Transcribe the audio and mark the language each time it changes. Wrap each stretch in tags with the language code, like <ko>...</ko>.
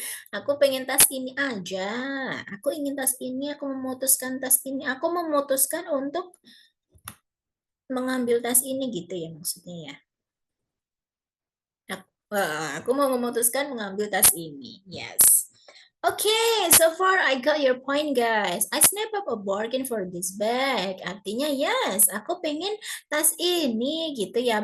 <id>Aku pengen tas ini aja. Aku ingin tas ini, aku memutuskan tas ini. Aku memutuskan untuk mengambil tas ini gitu ya maksudnya ya. Aku mau memutuskan mengambil tas ini.</id> <en>Yes. Okay, so far I got your point guys. I snap up a bargain for this bag.</en> <id>Artinya yes, aku pengen tas ini gitu ya.</id>